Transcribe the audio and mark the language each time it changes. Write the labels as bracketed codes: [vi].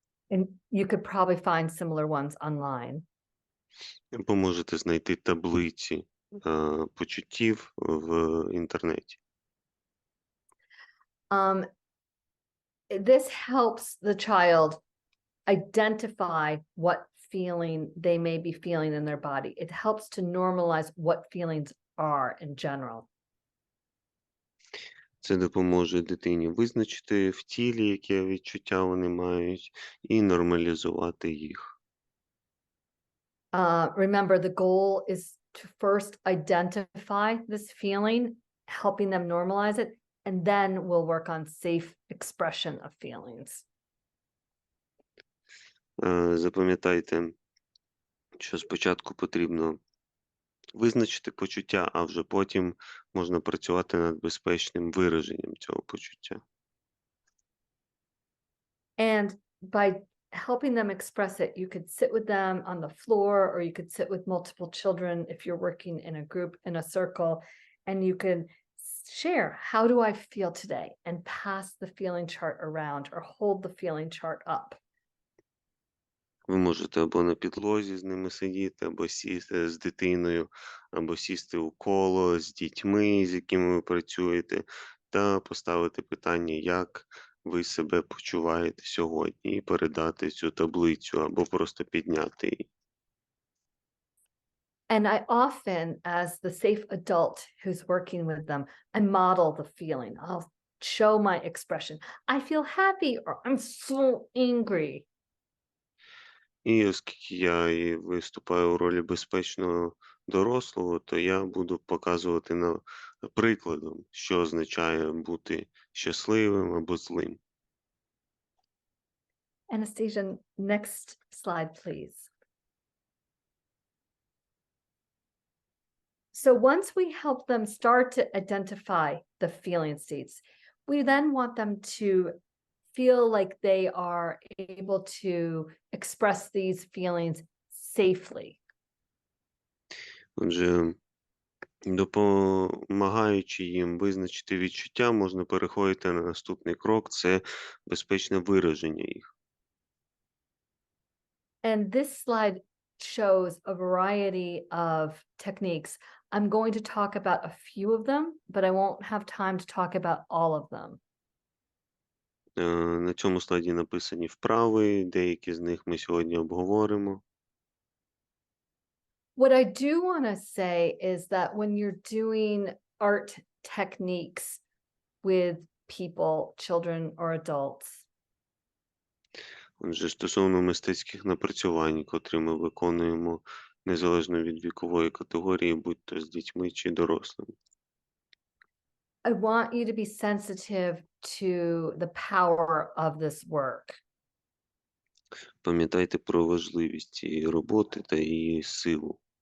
[en] And you could probably find similar ones online. [uk] Або можете знайти таблиці почуттів в інтернеті. [en] This helps the child identify what feeling they may be feeling in their body. It helps to normalize what feelings are in general. [uk] Це допоможе дитині визначити в тілі, яке відчуття вони мають, і нормалізувати їх. [en] Remember, the goal is to first identify this feeling, helping them normalize it, and then we'll work on safe expression of feelings. [uk] Запам'ятайте, що спочатку потрібно визначити почуття, а вже потім можна працювати над безпечним вираженням цього почуття. [en] And by helping them express it, you could sit with them on the floor, or you could sit with multiple children if you're working in a group, in a circle, and you can share, how do I feel today? And pass the feeling chart around or hold the feeling chart up. [uk] Ви можете або на підлозі з ними сидіти, або сісти з дитиною, або сісти у коло з дітьми, з якими ви працюєте, та поставити питання, як ви себе почуваєте сьогодні, і передати цю таблицю, або просто підняти її. [en] And I often, as the safe adult who's working with them, I model the feeling. I'll show my expression. I feel happy, or I'm so angry. [uk] І оскільки я і виступаю у ролі безпечного дорослого, то я буду показувати прикладом, що означає бути щасливим або злим. [en] Anastasia, next slide, please. So once we help them start to identify the feeling states, we then want them to feel like they are able to express these feelings safely. [uk] Отже, допомагаючи їм визначити відчуття, можна переходити на наступний крок – це безпечне вираження їх. [en] And this slide shows a variety of techniques. I'm going to talk about a few of them, but I won't have time to talk about all of them. [uk] На цьому слайді написані вправи, деякі з них ми сьогодні обговоримо. [en] What I do want to say is that when you're doing art techniques with people, children or adults, [uk] Отже, стосовно мистецьких напрацювань, котрі ми виконуємо незалежно від вікової категорії, будь то з дітьми чи дорослими. [en] I want you to be sensitive to the power of this work. [uk] Пам'ятайте про важливість цієї роботи та її силу.